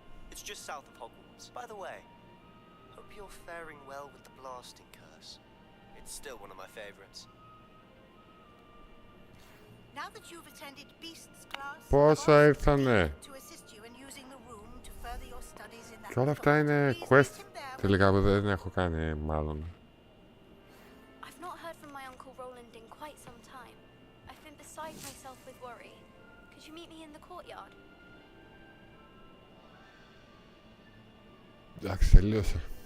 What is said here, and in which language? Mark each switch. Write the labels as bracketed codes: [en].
[en] It's just south of Hogwarts. By the way, hope you're faring well with the blasting curse. It's still one of my favorites. Now that you've attended Beasts class, [el] Πόσα ήρθανε. [en] to assist you in using the room to further your studies in that [el] Και όλα αυτά είναι quest τελικά που δεν έχω κάνει μάλλον. [en] I've not heard from my Uncle Roland in quite some time. I've been beside myself with worry. Could you meet me in the courtyard? [el] Εντάξει, τελείωσε.